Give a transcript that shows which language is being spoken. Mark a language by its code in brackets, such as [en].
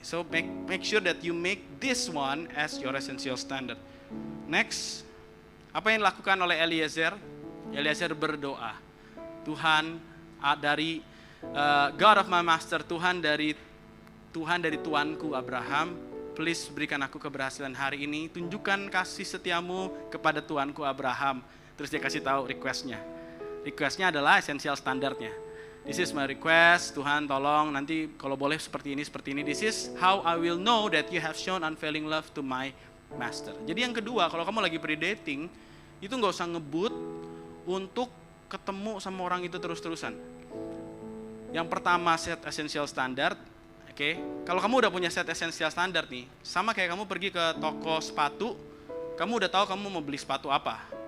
[en] So make sure that you make this one as your essential standard. [id] Next, apa yang dilakukan oleh Eliezer? Eliezer berdoa. Tuhan dari [en] God of my master, [id] Tuhan dari Tuanku Abraham, please berikan aku keberhasilan hari ini. Tunjukkan kasih setiamu kepada Tuanku Abraham. Terus dia kasih tahu requestnya. Requestnya adalah esensial standarnya. [en] This is my request, [id] Tuhan tolong nanti kalau boleh seperti ini. [en] This is how I will know that you have shown unfailing love to my master. [id] Jadi yang kedua, kalau kamu lagi pre-dating, itu gak usah ngebut untuk ketemu sama orang itu terus-terusan. Yang pertama [en] set essential standard. [id] Oke, kalau kamu udah punya set essential standard nih, sama kayak kamu pergi ke toko sepatu, kamu udah tahu kamu mau beli sepatu apa.